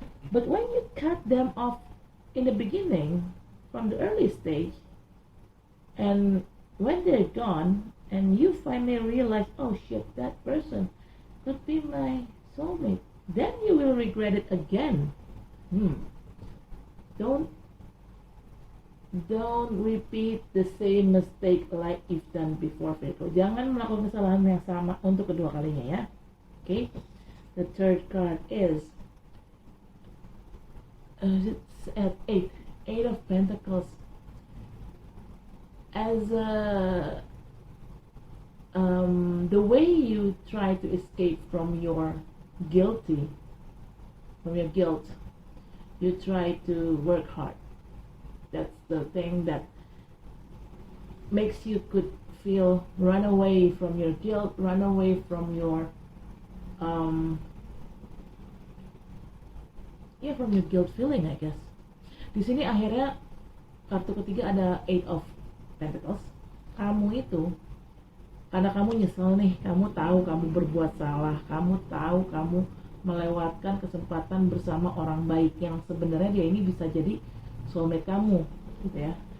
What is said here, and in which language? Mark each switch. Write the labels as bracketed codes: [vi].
[en] But when you cut them off in the beginning, from the early stage, and when they're gone, and you finally realize, oh shit, that person could be my soulmate, then you will regret it again. Don't repeat the same mistake like you've done before, Virgo. [id] Jangan melakukan kesalahan yang sama untuk kedua kalinya ya. [en] Okay? The third card is it's at 8 of Pentacles. As the way you try to escape from your guilt, you try to work hard. That's the thing that makes you could feel run away from your guilt, run away from your from your guilt feeling, I guess. [id] Di sini akhirnya kartu ketiga ada 8 of Pentacles. Kamu itu karena kamu nyesel nih, kamu tahu kamu berbuat salah, kamu tahu kamu melewatkan kesempatan bersama orang baik yang sebenarnya dia ini bisa jadi soulmate kamu, gitu ya.